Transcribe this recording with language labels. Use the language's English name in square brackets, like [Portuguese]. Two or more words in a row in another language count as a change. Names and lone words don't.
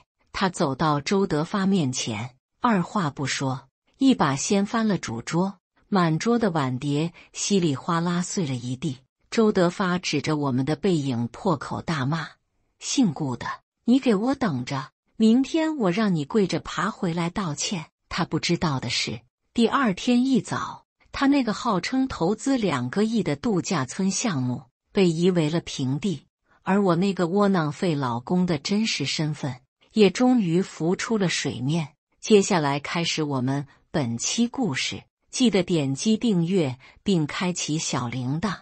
[Chinese] 他走到周德發面前，二話不說，一把掀翻了主桌，滿桌的碗碟稀里嘩啦碎了一地。周德發指着我們的背影破口大罵：“姓顧的，你給我等着，明天我讓你跪着爬回來道歉。” 他不知道的是，第二天一早，他那個號稱投資2個億的度假村項目被夷為了平地，而我那個窩囊廢老公的真實身份也終於浮出了水面。接下來開始我們本期故事，記得點擊訂閱並開啟小鈴鐺。